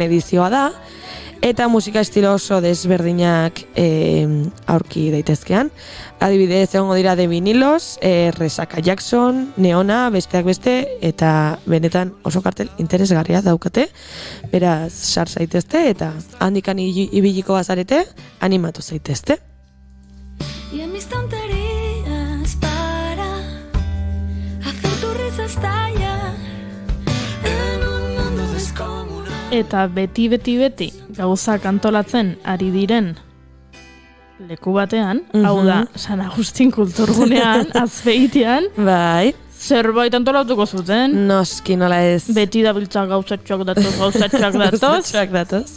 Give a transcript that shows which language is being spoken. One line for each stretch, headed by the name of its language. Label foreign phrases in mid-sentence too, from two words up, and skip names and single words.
Basque: edizioa da, eta musika estilo oso desberdinak aurki daitezkean. Adibidez, egongo dira The Vinilos, Resaka Jackson, Neona, besteak beste, eta benetan oso kartel interesgarria daukate. Beraz, sar zaitezte, eta handikan ibiliko bazarete, animatu zaitezte.
Spanish: Y en mis tonterías para hacer tu risa estalla en un mundo descomunal.
Basque: Eta beti gauzak antolatzen ari diren leku batean, hau da, San Agustin kulturgunean, Azpeitian, bai, zerbait antolatuko zuten. Noski, nola ez. Beti dabiltza gauzatxoak datoz.